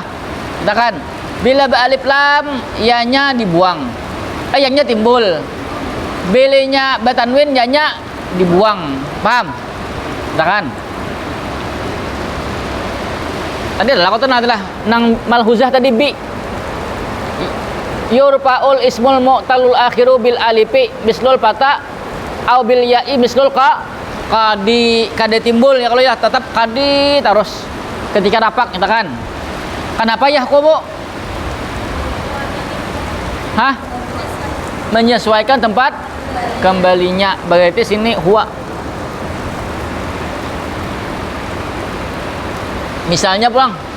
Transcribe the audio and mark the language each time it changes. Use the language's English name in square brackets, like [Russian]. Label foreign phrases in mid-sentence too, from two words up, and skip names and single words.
[Banjar] Katakan bila alif lam ya-nya dibuang. Ya-nya timbul. Bilanya batanwin ya-nya dibuang. Paham? Katakan. Tadi adalah kau adalah nang malhuzah tadi bi. [Arabic] يرفع الاسم المعتل الآخر بالألف مثل الفتى أو بالياء مثل القاضي [Banjar] timbul ya kalau ya tetap kadi terus ketika rapak kita kan. Kenapa yahkumu? Hah? Menyesuaikan tempat kembalinya. Berarti sini huwa. Misalnya pulang.